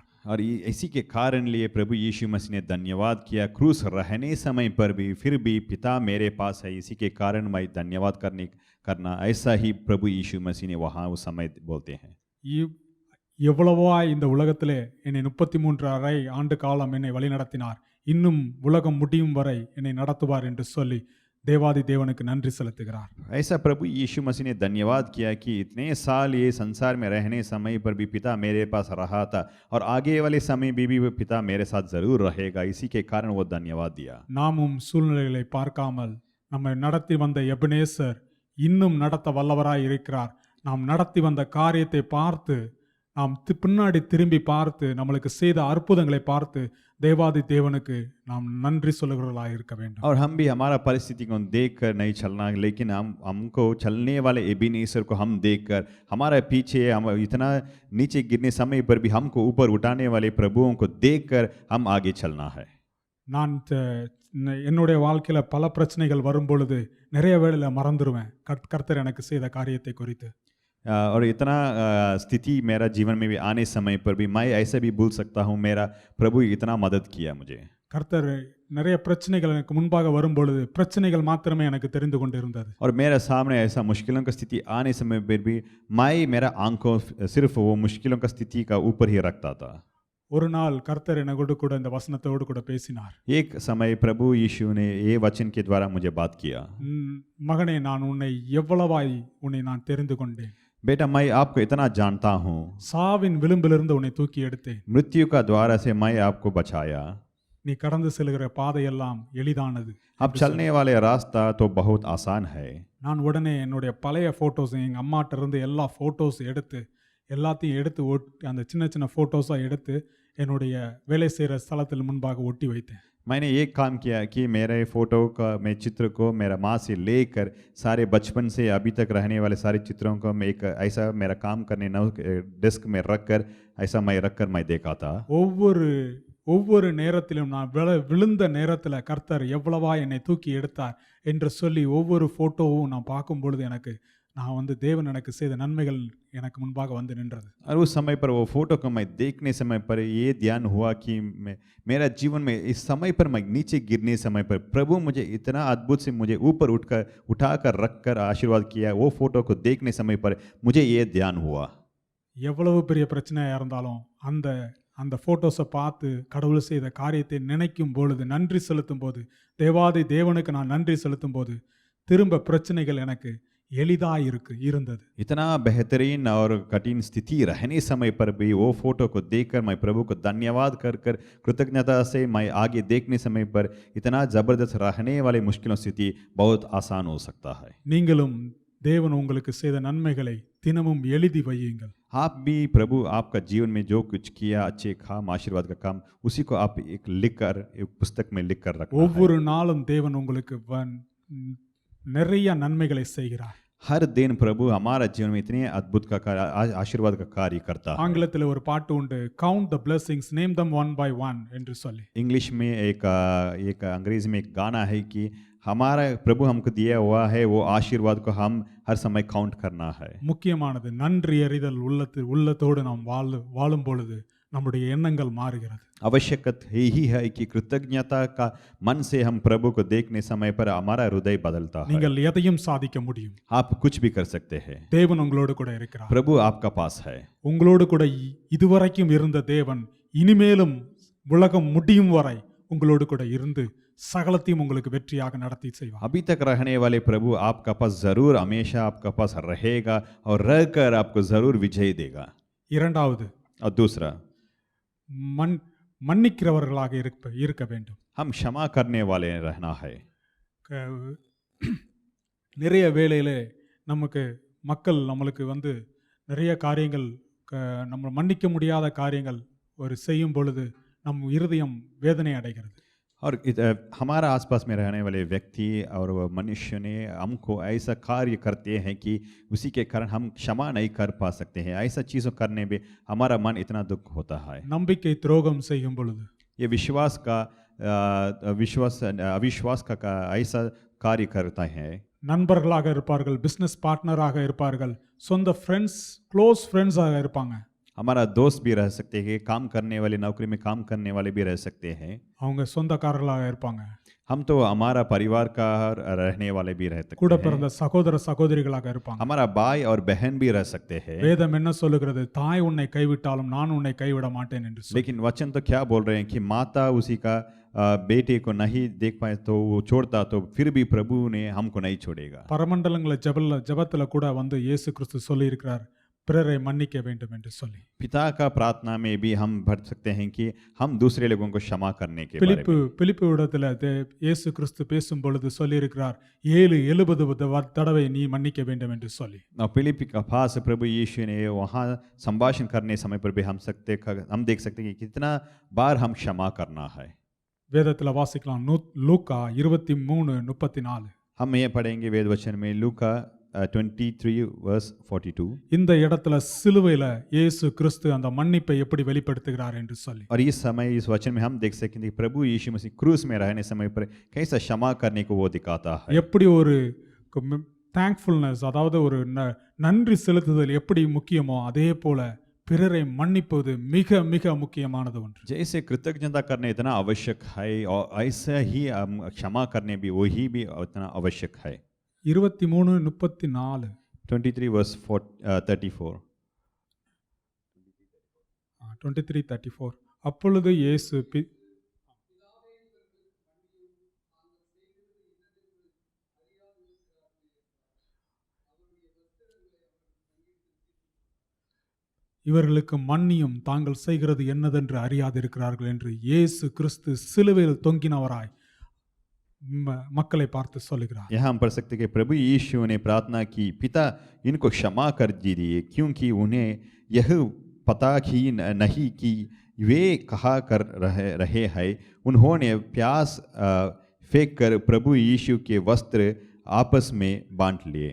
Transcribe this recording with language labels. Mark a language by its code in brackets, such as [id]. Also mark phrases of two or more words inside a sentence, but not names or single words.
[hi] और इसी के कारण लिए प्रभु यीशु मसीह ने धन्यवाद किया, क्रूस रहने समय पर भी फिर भी पिता मेरे पास है, इसी के कारण मैं धन्यवाद करना, ऐसा ही प्रभु यीशु मसीह ने वहाँ उस समय बोलते हैं. [ta] இவ்- எவ்வளவா இந்த உலகத்திலே என்னை 33 ஆண்டு காலம் என்னை வழிநடத்தினார், இன்னும் உலகம் முடியும் வரை என்னை நடத்துவார் என்று சொல்லி தேவாதி தேவனுக்கு நன்றி செலுத்துகிறார். [hi] ऐसा प्रभु यीशु मसीह ने धन्यवाद किया कि इतने साल ये संसार में रहने समय पर भी पिता मेरे पास रहा था और आगे वाले समय भी वो पिता मेरे साथ जरूर रहेगा, इसी के कारण वो धन्यवाद दिया. [ta] நாமும் சூழ்நிலைகளை பார்க்காமல் நம்மை நடத்தி வந்த எபனேசர் இன்னும் நடத்த வல்லவராய் இருக்கிறார். நாம் நடத்தி வந்த காரியத்தை பார்த்து நாம் பின்னாடி திரும்பி பார்த்து நம்மளுக்கு செய்த அற்புதங்களை பார்த்து தேவாதி தேவனுக்கு நாம் நன்றி சொல்லுகிறவர்களாய் இருக்க வேண்டும். [hi] और हम भी हमारा परिस्थिति को देख कर नहीं चलना, लेकिन हमको चलने वाले एबेनेज़र को हम देखकर हमारा पीछे हम इतना नीचे गिरने समय पर भी हमको ऊपर उठाने वाले प्रभुओं को देखकर हम आगे चलना है. [ta] நான் என்னுடைய வாழ்க்கையில பல பிரச்சனைகள் வரும் பொழுது நிறைய வேளையில மறந்துடுவேன் கர்த்தர் எனக்கு செய்த காரியத்தை குறித்து. [hi] और इतना स्थिति मेरा जीवन में भी आने समय पर भी मैं ऐसा भी भूल सकता हूँ, मेरा प्रभु इतना मदद किया मुझे. [ta] கர்த்தர் நிறைய பிரச்சனைகள் எனக்கு முன்பாக வரும் பொழுது பிரச்சனைகள் மாத்திரமே எனக்கு தெரிந்து கொண்டிருந்தது. [hi] और मेरे सामने ऐसा मुश्किलों का स्थिति आने समय पर भी मैं मेरा आंखों सिर्फ वो मुश्किलों का स्थिति का ऊपर ही रखता था. [ta] ஒரு நாள் கர்த்தர் என்னோடு கூட இந்த வசனத்தோடு கூட பேசினார். [hi] एक समय प्रभु यीशु ने ये वचन के द्वारा मुझे बात किया, [ta] மகனே நான் உன்னை எவ்வளவாய் உன்னை நான் தெரிந்து கொண்டேன். [hi] बेटा मैं आपको इतना जानता हूँ, [ta] சாவின் விளிம்பிலிருந்து உன்னை தூக்கி எடுத்தேன். [hi] मृत्यु का द्वारा से मैं आपको बचाया. [ta] நீ கடந்து செல்கிற பாதையெல்லாம் எளிதானது. [hi] अब चलने वाले रास्ता तो बहुत आसान है. [ta] நான் உடனே என்னுடைய பழைய ஃபோட்டோஸ் எங்கள் அம்மாட்ட இருந்து எல்லா ஃபோட்டோஸ் எடுத்து எல்லாத்தையும் எடுத்து அந்த சின்ன சின்ன ஃபோட்டோஸாக எடுத்து என்னுடைய வேலை செய்கிற ஸ்தலத்தில் முன்பாக ஒட்டி வைத்தேன். [hi] मैंने ये काम किया कि मेरे फोटो का मैं चित्र को मेरा माँ से लेकर सारे बचपन से अभी तक रहने वाले सारे चित्रों को मैं एक ऐसा मेरा काम करने न डेस्क में रख कर ऐसा मैं रख कर मैं देखा था. [ta] ஒவ்வொரு நேரத்திலும் நான் விழுந்த நேரத்தில் கர்த்தர் எவ்வளவா என்னை தூக்கி எடுத்தார் என்று சொல்லி ஒவ்வொரு ஃபோட்டோவும் நான் பார்க்கும் பொழுது எனக்கு நான் தேவன் எனக்கு செய்த நன்மைகள் எனக்கு முன்பாக வந்து நின்றது. [hi] और उस समय पर वो फोटो को मैं देखने समय पर ये ध्यान हुआ कि मेरा जीवन में इस समय पर मैं नीचे गिरने समय पर प्रभु मुझे इतना अद्भुत से मुझे ऊपर उठाकर रखकर आशीर्वाद किया. वो फोटो को देखने समय पर मुझे ये ध्यान हुआ. [ta] எவ்வளவு பெரிய பிரச்சனையாக இருந்தாலும் அந்த ஃபோட்டோஸை பார்த்து கடவுள் செய்த காரியத்தை நினைக்கும் பொழுது நன்றி செலுத்தும் போது தேவாதி தேவனுக்கு நான் நன்றி செலுத்தும் போது திரும்ப பிரச்சனைகள் எனக்கு எளிதாக இருந்தது. [hi] इतना बेहतरीन और कठिन स्थिति रहने समय पर भी वो फोटो को देखकर मैं प्रभु को धन्यवाद कर कृतज्ञता से मैं आगे देखने समय पर इतना जबरदस्त रहने वाली मुश्किलों स्थिति बहुत आसान हो सकता है. [ta] நீங்களும் தேவன் உங்களுக்கு செய்த நன்மைகளை தினமும் எழுதி வையுங்கள். [hi] आप भी प्रभु आपका जीवन में जो कुछ किया अच्छे काम आशीर्वाद का काम उसी को आप एक पुस्तक में लिख कर रखना है. [ta] ஒவ்வொரு நாளும் தேவன் உங்களுக்கு நிறைய நன்மைகளை செய்கிறார். [hi] हर दिन प्रभु हमारा जीवन में इतने अद्भुत का आशीर्वाद का कार्य करता है. [ta] ஆங்கிலத்தில் ஒரு பாட்டு உண்டு, [en] count the blessings, name them one by one [ta] என்று சொல்லி. [hi] इंग्लिश में एक अंग्रेजी में एक गाना है कि हमारा प्रभु हमको दिया हुआ है वो आशीर्वाद को हम हर समय काउंट करना है. [ta] முக்கியமானது நன்றி அறிதல் உள்ளத்தோடு நாம் வாழும் பொழுது நம்முடைய எண்ணங்கள் மாறுகிறது. [hi] आवश्यकता यही है कि कृतज्ञता का मन से हम प्रभु को देखने समय पर हमारा हृदय बदलता है. [ta] நீங்கள் எதையும் சாதிக்க முடியும். [hi] आप कुछ भी कर सकते हैं. [ta] தேவன் உங்களோடு கூட இருக்கிறார். [hi] प्रभु आपका पास है. [ta] உங்களோடு கூட இதுவரைக்கும் இருந்த தேவன் இனிமேலும் உலகம் முடியும் வரை உங்களோடு கூட இருந்து சகலத்தையும் உங்களுக்கு வெற்றியாக நடத்தி செய்வார். [hi] अभी तक रहने वाले प्रभु आपका पास जरूर हमेशा आपका पास रहेगा और रहकर आपको जरूर विजय देगा. [ta] இரண்டாவது, [hi] और दूसरा [ta] மன்னிக்கிறவர்களாக இருக்க வேண்டும். [hi] हम क्षमा करने वाले रहना है. [ta] நிறைய வேளையிலே மக்கள் நம்மளுக்கு நிறைய காரியங்கள் நம்ம மன்னிக்க முடியாத காரியங்கள் செய்யும் பொழுது நம் இருதயம் வேதனை அடைகிறது. [hi] और हमारा आसपास में रहने वाले व्यक्ति और मनुष्य ने हमको ऐसा कार्य करते हैं कि उसी के कारण हम क्षमा नहीं कर पा सकते हैं. ऐसा चीज़ों करने में हमारा मन इतना दुख होता है. [ta] நம்பிக்கை துரோகம் செய்யும் பொழுது [hi] ये अविश्वास का ऐसा कार्य करता है. [ta] நண்பர்களாக இருப்பார்கள், [en] business partnerஆக [ta] இருப்பார்கள், சொந்த [en] friends, close friendsஆக [ta] இருப்பாங்க. [hi] हमारा दोस्त भी रह सकते हैं, काम करने वाले, नौकरी में काम करने वाले भी रह सकते हैं। [ta] அவங்க சொந்தக்காரர்களாக இருப்பாங்க. [hi] हम तो हमारा परिवार का रहने वाले भी रह [ta] கூட [hi] सकते हैं। [ta] பிறந்த சகோதர சகோதரிகளாக இருப்பாங்க. [hi] हमारा भाई और बहन भी रह सकते हैं। [ta] வேதம் என்ன சொல்லுகிறது? தாய் உன்னை கைவிட்டாலும் நான் உன்னை கைவிட மாட்டேன் என்று சொல்லி. [hi] लेकिन वचन तो क्या बोल रहे हैं कि माता उसी का बेटे को नहीं देख पाए तो वो छोड़ता, तो फिर भी प्रभु ने हमको नहीं छोड़ेगा। [ta] பரமண்டலங்கள ஜெபத்துல கூட வந்து இயேசு கிறிஸ்து சொல்லி இருக்கிறார், பிறரை மன்னிக்க வேண்டும் என்று சொல்லி. [hi] पिता का प्रार्थना में भी हम भर सकते हैं कि हम दूसरे लोगों को क्षमा करने के बारे में। [ta] பிலிப்பு இடத்துல இயேசு கிறிஸ்து பேசும் பொழுது சொல்லி இருக்கிறார், 70 தடவை நீ மன்னிக்க வேண்டும் என்று சொல்லி. [hi] और फिलिप्पी का पास प्रभु यीशु ने वहाँ संभाषण करने समय पर भी हम देख सकते हैं कि कितना बार हम क्षमा करना है। [ta] வேதத்துல வாசிக்கலாம், லூக்கா 23:34. [hi] हम ये पढ़ेंगे वेद वचन में लूका 23:42। [ta] இந்த இடத்துல சிலுவையில இயேசு கிறிஸ்து அந்த மன்னிப்பை எப்படி வெளிப்படுத்துகிறார் என்று சொல்லி. [hi] और इस समय इस वचन में हम देख सकते हैं कि प्रभु यीशु मसीह क्रूस में रहने समय पर कैसा क्षमा करने को वो दिखाता है। [ta] எப்படி ஒரு தேங்க்ஃபுல்னஸ், அதாவது ஒரு நன்றி செலுத்துதல் எப்படி முக்கியமோ அதே போல பிறரை மன்னிப்பது மிக மிக முக்கியமானது ஒன்று. [hi] जैसे कृतज्ञता करने इतना आवश्यक है और ऐसा ही क्षमा करने भी वही भी उतना आवश्यक है। 23:34. 23:34। 23:34. [ta] அப்பொழுது இயேசு இவர்களுக்கு மன்னியும், தாங்கள் செய்கிறது என்னதென்று அறியாதிருக்கிறார்கள் என்று இயேசு கிறிஸ்து சிலுவையில் தொங்கினவராய் மக்களை பார்த்து சொல்லுகிறார். [hi] यहाँ हम पढ़ सकते हैं कि प्रभु यीशु ने प्रार्थना की, पिता इनको क्षमा कर दीजिए क्योंकि उन्हें यह पता ही नहीं कि वे कहा कर रहे हैं। उन्होंने प्यास फेंक कर प्रभु यीशु के वस्त्र आपस में बांट लिए।